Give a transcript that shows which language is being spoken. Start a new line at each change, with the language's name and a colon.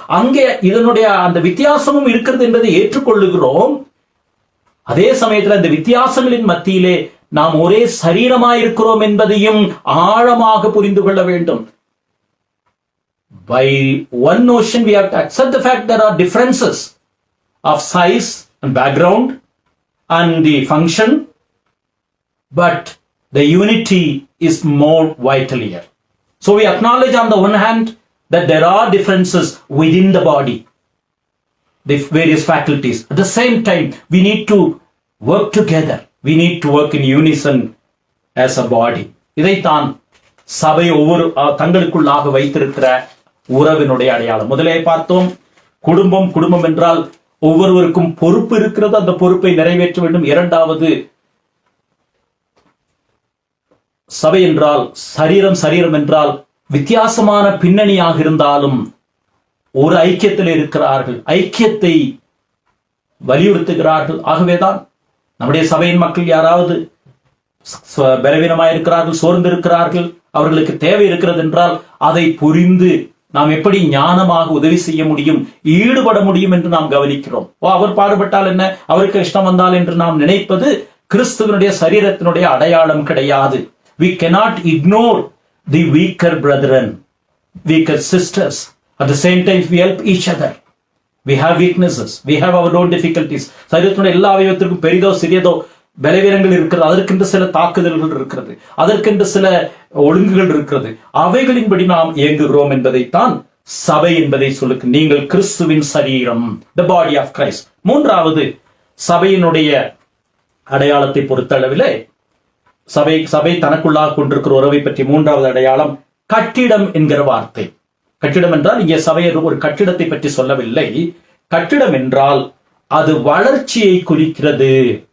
Tamil: அங்கே இதனுடைய அந்த வித்தியாசமும் இருக்கிறது என்பதை ஏற்றுக்கொள்ளுகிறோம். அதே சமயத்தில் அந்த வித்தியாசங்களின் மத்தியிலே நாம் ஒரே சரீரமாயிருக்கிறோம் என்பதையும் ஆழமாக புரிந்து கொள்ள வேண்டும்.
English: By one notion we have to accept the fact there are differences of size and background and the function, but the unity is more vital here. So we acknowledge on the one hand that there are differences within the body, the various faculties. At the same time, we need to work together. We need to work in unison as a body.
Tamil: இதைத்தான் சபை ஒவ்வொரு தங்களுக்குள்ளாக வைத்திருக்கிற உறவினுடைய அடையாளம். முதலே பார்த்தோம், குடும்பம் என்றால் ஒவ்வொருவருக்கும் பொறுப்பு இருக்கிறது, அந்த பொறுப்பை நிறைவேற்ற வேண்டும். இரண்டாவது, சபை என்றால் சரீரம் என்றால் வித்தியாசமான பின்னணியாக இருந்தாலும் ஒரு ஐக்கியத்தில் இருக்கிறார்கள், ஐக்கியத்தை வலியுறுத்துகிறார்கள். ஆகவேதான் நம்முடைய சபையின் மக்கள் யாராவது பலவீனமாயிருக்கிறார்கள், சோர்ந்திருக்கிறார்கள், அவர்களுக்கு தேவை இருக்கிறது என்றால் அதை புரிந்து நாம் எப்படி ஞானமாக உதவி செய்ய முடியும், ஈடுபட முடியும் என்று நாம் கவனிக்கிறோம். அவர் பாடுபட்டால் என்ன, அவருக்கு கஷ்டம் வந்தால் என்று நாம் நினைப்பது கிறிஸ்துவனுடைய சரீரத்தினுடைய அடையாளம் கிடையாது.
English: We cannot ignore the weaker brethren, weaker sisters. At the same time, we help each other. We have weaknesses. We have our own difficulties.
Tamil: சரீரத்தினுடைய எல்லா அவயவத்திற்கும் பெரிதோ சிறியதோ பலவீனங்கள் இருக்கிறது, அதற்கென்று சில தாக்குதல்கள் இருக்கிறது, அதற்கென்று சில ஒழுங்குகள் இருக்கிறது. அவைகளின்படி நாம் இயங்குகிறோம் என்பதைத்தான் சபை என்பதை சொல்லுக்கு. நீங்கள் கிறிஸ்துவின் சரீரம்,
English: the body of Christ.
Tamil: மூன்றாவது, சபையினுடைய அடையாளத்தை பொறுத்தளவிலே சபை தனக்குள்ளாக கொண்டிருக்கிற உறவை பற்றி மூன்றாவது அடையாளம் கட்டிடம் என்கிற வார்த்தை. கட்டிடம் என்றால் இங்கே சபையை ஒரு கட்டிடத்தை பற்றி சொல்லவில்லை. கட்டிடம் என்றால் அது வளர்ச்சியை குறிக்கிறது.